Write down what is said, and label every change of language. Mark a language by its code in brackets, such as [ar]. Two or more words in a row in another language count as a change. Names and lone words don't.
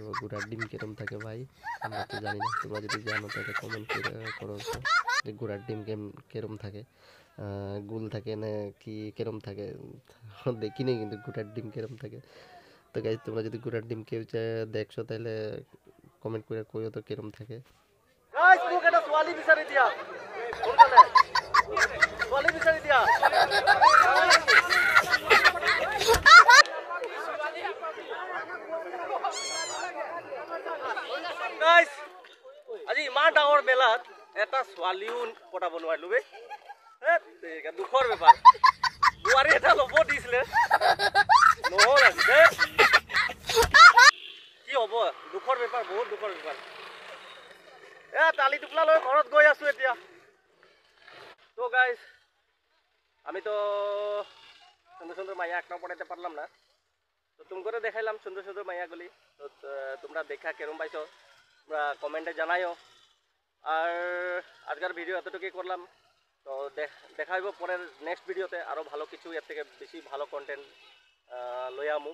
[bn] গুড়ার ডিম কিরম থাকে ভাই আমরা তো জানি না, তোমরা যদি জানো তাহলে কমেন্ট করো তো, যে গুড়ার ডিম কিরম থাকে, গুল থাকে না কি কিরম থাকে। দেখিনি কিন্তু গুড়ার ডিম কিরম থাকে। তো গাইজ, তোমরা যদি গুড়ার ডিম কেউ দেখছো তাহলে কমেন্ট করে কইও তো কিরম থাকে। [as] গাইজ, মোক এটা ছোৱালী বিচাৰি দিয়া, সোনকালে ছোৱালী বিচাৰি দিয়া। গাইজ, আজি ইমান ডাঙৰ মেলাত এটা ছোৱালীও পটাব নোৱাৰিলো বে। দুখৰ বেপাৰ। বোৱাৰী এটা ল'ব দিছিলে, নহ'ল আজি দে। কি হ'ব, দুখৰ বেপাৰ, বহুত দুখৰ বেপাৰ। টালি টোপলা লৈ ঘৰত গৈ আছো এতিয়া। [bn] তো গাইজ, আমি তো সুন্দর সুন্দর মাইয়া একটা পড়াইতে পারলাম না। তো তোমাকে দেখাইলাম সুন্দর সুন্দর মাইয়াগুলি। তো তোমরা দেখা কেরম পাইছো তোমরা কমেন্টে জানাইও। আর আজকের ভিডিও এতটুকুই করলাম। তো দেখা হইব পরের নেক্সট ভিডিওতে আরও ভালো কিছু, এর থেকে বেশি ভালো কন্টেন্ট লই আমু।